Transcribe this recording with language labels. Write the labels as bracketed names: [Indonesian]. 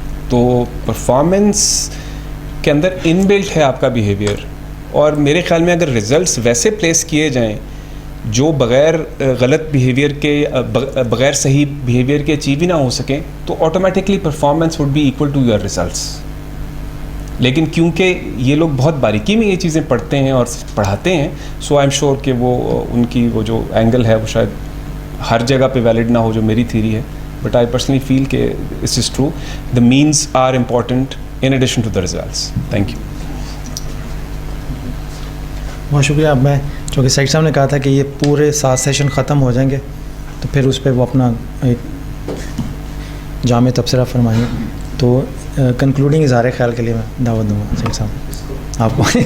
[Urdu] تو پرفارمنس کے اندر ان بلٹ ہے آپ کا بیہیویئر, اور میرے خیال میں اگر ریزلٹس ویسے پلیس کیے جائیں جو بغیر غلط بیہیویئر کے, بغیر صحیح بیہیویئر کے اچیو ہی نہ ہو سکیں, تو [English] Automatically performance would be equal to your results. [Urdu] لیکن کیونکہ یہ لوگ بہت باریکی میں یہ چیزیں پڑھتے ہیں اور پڑھاتے ہیں, [English] so I am sure [Urdu] کہ وہ ان کی وہ جو اینگل ہے وہ شاید ہر جگہ پہ ویلڈ نہ ہو جو میری تھیری ہے, [English] but I personally feel [Urdu] کہ [English] This is true. The means are important in addition to the results. Thank you. [Urdu] بہت شکریہ. اب میں چونکہ سعید صاحب نے کہا تھا کہ یہ پورے 7 سیشن ختم ہو جائیں گے تو پھر اس پہ وہ اپنا ایک جامع تبصرہ فرمائیں گے, تو کنکلوڈنگ اظہار خیال کے لیے میں دعوت دوں گا سعید صاحب آپ کو.